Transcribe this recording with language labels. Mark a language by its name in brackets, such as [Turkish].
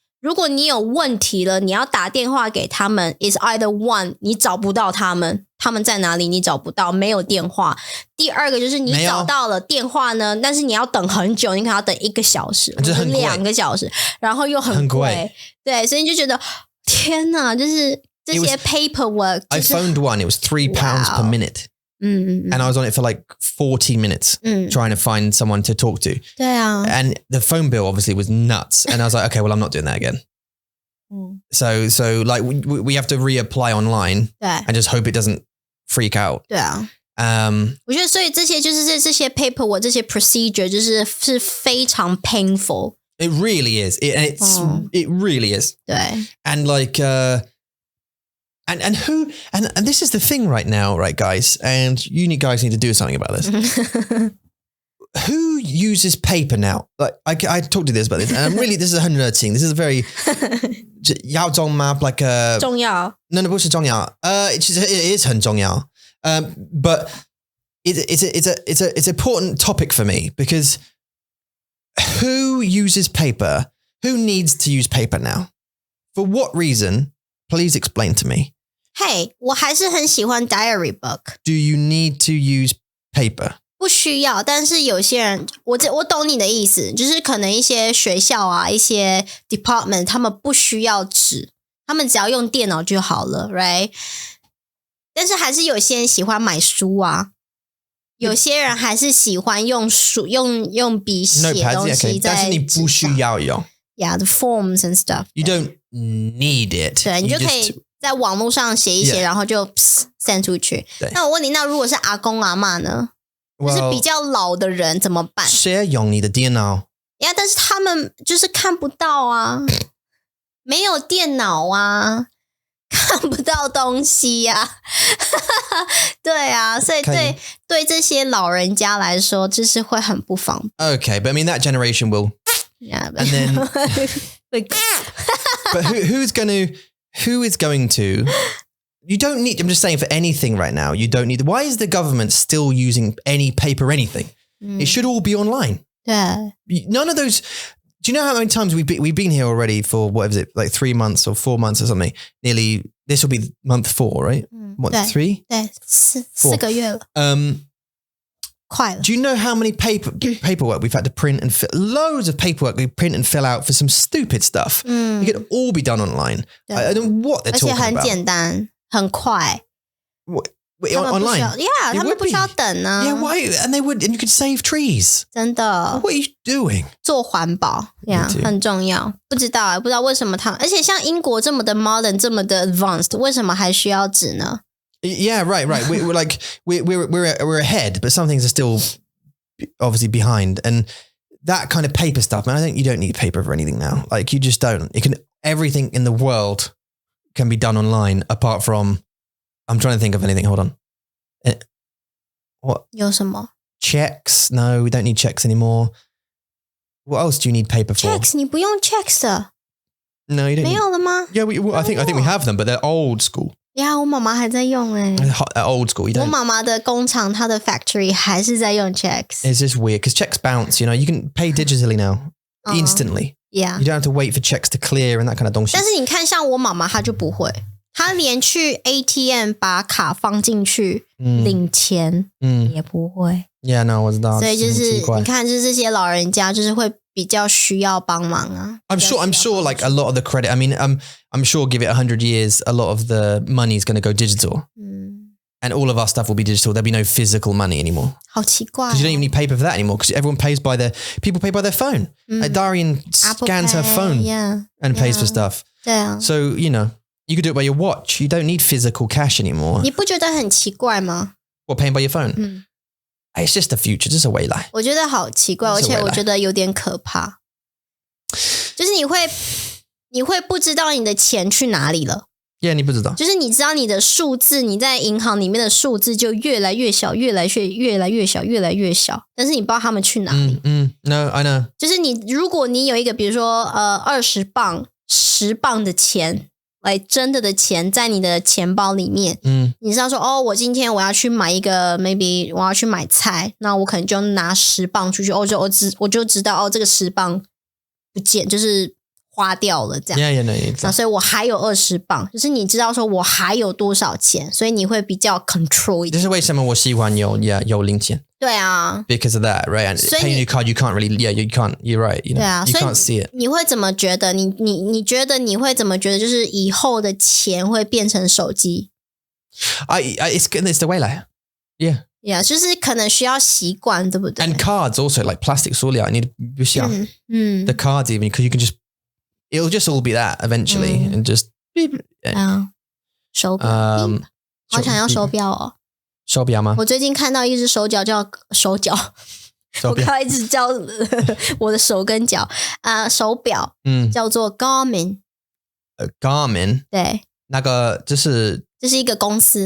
[Chinese] 如果你有问题了，你要打电话给他们 [English] is either one [Chinese] 你找不到他们在哪里你找不到，没有电话。第二个就是你找到了电话呢，但是你要等很久，你可能要等1个小时或者2个小时，然后又很贵。对，所以你就觉得天哪，就是这些 paperwork。 [English] I phoned one, it was £3 per minute. And I was on it for like 40 minutes trying to find someone to talk to. [Chinese] 对啊。 [English] And the phone bill obviously was nuts. And I was like, okay, well, I'm not doing that again. So like we have to reapply online and just hope it doesn't freak out. [Chinese] 对啊。我觉得所以这些就是这些 paperwork 这些 procedure 是非常 painful. [English] It really is. It really is. [Chinese] 对。 [English] And like And who and this is the thing right now, right, guys? And you guys need to do something about this. Who uses paper now? Like I talked to this about this, and I'm really this is a nerd thing. This is a very [Chinese] 要重吗 [English] like a [Chinese] 重要 [English] No, [Chinese] 不是重要 [English] it is [Chinese] 很重要 [English] but it's an important topic for me because who uses paper? Who needs to use paper now? For what reason? Please explain to me. [Chinese] Hey, 我还是很喜欢 [English] diary book. Do you need to use paper? [Chinese] 不需要，但是有些人，我懂你的意思，就是可能一些学校啊，一些 department 他们不需要纸，他们只要用电脑就好了 ，right？但是还是有些人喜欢买书啊，有些人还是喜欢用书用笔写东西在，但是你不需要用。 [English] Yeah, the forms and stuff. You don't need it. [Chinese] 对，你就可以在网络上写一写，然后就 send 出去。那我问你，那如果是阿公阿嬷呢？就是比较老的人怎么办？谁用你的电脑？呀，但是他们就是看不到啊，没有电脑啊。看不到东西呀、对啊，所以对这些老人家来说，就是会很不方便。 [English] Okay, but I mean that generation will. Yeah, and then, but who is going to? You don't need. I'm just saying for anything right now. You don't need. Why is the government still using any paper anything? It should all be online. [Chinese] 对 [English] None of those. Do you know how many times we've been here already for what is it, like 3 months or 4 months or something? Nearly. This will be month 4, right? What, 3? [Chinese] 对4个月了，快了。 [English] Do you know how many paperwork we've had to print and loads of paperwork we print and fill out for some stupid stuff? It could all be done online. I don't know what they're talking about. [Chinese] 而且很简单，很快。 [English] Online? [Chinese] Yeah, 他们不需要等呢。 [English] Yeah, why? And you could save trees. [Chinese] 真的。 [English] What are you doing? [Chinese] 做环保很重要。不知道为什么他们，而且像英国这么的 modern， 这么的 advanced， 为什么还需要纸呢？ [English] Yeah, right. We're like we're ahead, but some things are still obviously behind. And that kind of paper stuff, man. I think you don't need paper for anything now. Like you just don't. Everything in the world can be done online, apart from. I'm trying to think of anything. Hold on. What? [Chinese] 有什么 [English] Checks? No, we don't need checks anymore. What else do you need paper for? checks？ [Chinese] 你不用 checks 的？ [English] No, you don't. [Chinese] 没有了吗？ [English] Yeah, I think we have them, but they're old school. [Chinese] 呀，我妈妈还在用 [English] Old school. You [Chinese] 我 [English] don't. [Chinese] 妈妈的工厂，她的 factory 还是在用 checks。 [English] It's just weird because checks bounce. You can pay digitally now, instantly. Yeah. You don't have to wait for checks to clear and that kind of [Chinese] 东西。但是你看，像我妈妈，她就不会。他连去 ATM 把卡放进去领钱也不会。 Yeah, no, 我知道。所以就是你看，就是这些老人家就是会比较需要帮忙啊。 [English] I'm sure like a lot of the credit, I mean, I'm sure give it 100 years, a lot of the money is going to go digital. And all of our stuff will be digital. There'll be no physical money anymore. [Chinese] 好奇怪。 [English] Because you don't even need paper for that anymore because people pay by their phone. Like Darian scans her phone and pays for stuff. [Chinese] 对啊。 [English] So, you could do it by your watch. You don't need physical cash anymore. [Chinese] 你不觉得很奇怪吗？ [English] What, paying by your phone? It's just the future. [Chinese] 这是未来。我觉得好奇怪，而且我觉得有点可怕。就是你会不知道你的钱去哪里了。 Yeah, 你不知道。就是你知道你的数字，你在银行里面的数字就越来越小，越来越小，但是你不知道他们去哪里。 [English] No, I know. [Chinese] 就是如果你有一个，比如说20磅、10磅的钱。来真的钱在你的钱包里面，你知道说我今天我要去买一个 maybe 我要去买菜，那我可能就拿10磅出去，我就知道这个10磅不见，就是花掉了这样。 [English] Yeah, no, exactly. [Chinese] 那所以我还有20磅，就是你知道说我还有多少钱，所以你会比较 control 一点。这是为什么我喜欢有零钱。对啊 [English] ，because of that, right? And paying your card, you can't really, you can't. You're right. You can't see it. [Chinese] 你会怎么觉得？你觉得你会怎么觉得？就是以后的钱会变成手机 [English] ？It's the 未来 Yeah. [Chinese] Yeah, 就是可能需要习惯，对不对 [English] ？And cards also like plastic [Chinese] 塑料，你不需要。 [English] The cards even because you can just, it'll just all be that eventually and just. [Chinese] 手表，好想要手表哦。手表吗？我最近看到一只手表叫手脚，我刚才一直叫我的手跟脚手表，叫做 Garmin。Garmin 对，那个这是一个公司